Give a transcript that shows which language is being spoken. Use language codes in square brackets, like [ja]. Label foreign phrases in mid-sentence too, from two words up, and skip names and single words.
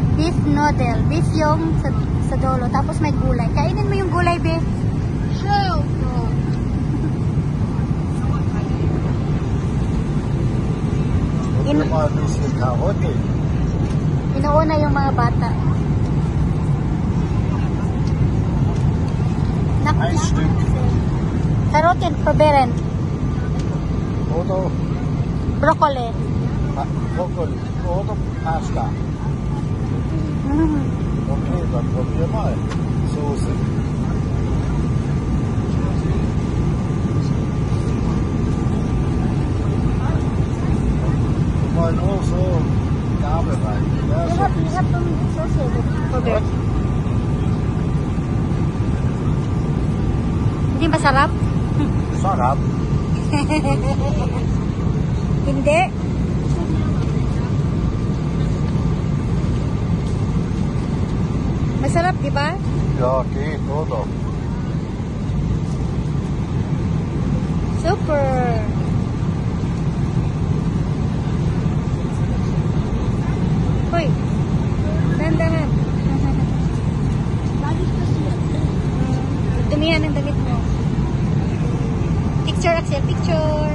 [en] beef noodle. [tl] Beef yung sa dulo. Tapos may gulay. Kainin mo yung gulay, beef. Sure. Inuuna yung mga bata. [de] Ein Stück. Karotin, probieren. Oder Broccoli. Brokkoli. Oder Pasta. Mm. Okay, dann probier mal. Soße. Mal nur so Gabel rein. Ja, so ein bisschen. Probieren. [tl] Hindi masarap? Sarap. Hindi. Masarap, di ba? [de] Ja, geht, oder? Super. [tl] Hoy. Dahan-dahan. Dumihan ang damit mo. Picture, Axel. Picture.